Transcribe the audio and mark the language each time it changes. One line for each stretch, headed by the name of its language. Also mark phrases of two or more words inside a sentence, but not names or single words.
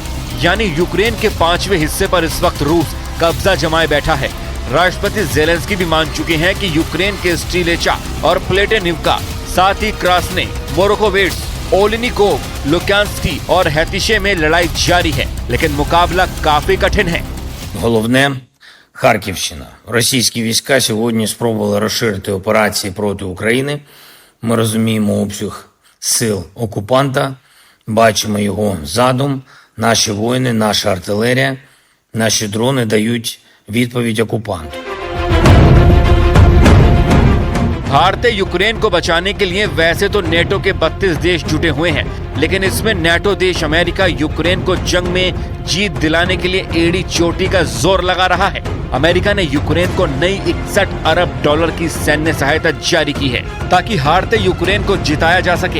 Hindi: यानी यूक्रेन के 5वें हिस्से पर इस वक्त रूस कब्जा जमाए बैठा है। राष्ट्रपति जेलेंस्की भी मान चुके हैं कि यूक्रेन के स्टिलेचा और प्लेटेनिवका, साथ ही क्रास्ने, मोरोकोवेट्स, ओलिनिकोव, लुक्यांस्की और हैतिशे में लड़ाई जारी है, लेकिन मुकाबला काफी कठिन है।
Ukrainian: Головне – Харківщина. Російські війська сьогодні спробували розширити операції проти України. Ми розуміємо обсяг сил окупанта. Бачимо його задум. Наші воїни, наша артилерія, наші дрони дають відповідь окупанту.
Hindi: भारतीय यूक्रेन को बचाने के लिए वैसे तो नेटो के 32 देश जुटे हुए हैं, लेकिन इसमें नेटो देश अमेरिका यूक्रेन को जंग में जीत दिलाने के लिए एड़ी चोटी का जोर लगा रहा है। अमेरिका ने यूक्रेन को नई 61 अरब डॉलर की सैन्य सहायता जारी की है ताकि हारते यूक्रेन को जिताया जा सके।